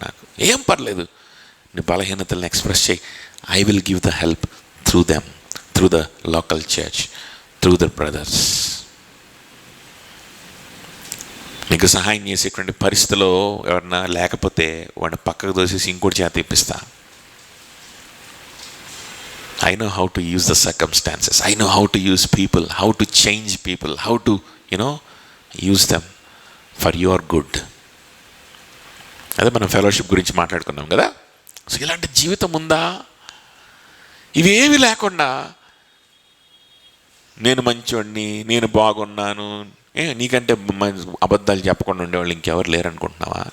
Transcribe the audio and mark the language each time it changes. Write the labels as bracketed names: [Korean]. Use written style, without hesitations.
[Telugu] నాకు ఏం పర్లేదు, నీ బలహీనతలను ఎక్స్ప్రెస్ చేయి. [English] I will give the help through them, through the local church, through the brothers. [Telugu] నీకు సహాయం చేసేటువంటి పరిస్థితిలో ఎవరన్నా లేకపోతే వాడిని పక్కకు దోసేసి ఇంకోటి చేత ఇప్పిస్తా. [English] I know how to use the circumstances. I know how to use people, how to change people, how to, use them for your good. [Telugu] అదే మనం ఫెలోషిప్ గురించి మాట్లాడుకున్నాం కదా. సో ఇలాంటి జీవితం ఉందా? ఇవేవి లేకుండా నేను మంచోడిని, నేను బాగున్నాను, నీకంటే అబద్ధాలు చెప్పకుండా ఉండేవాళ్ళు ఇంకెవరు లేరనుకుంటున్నావా?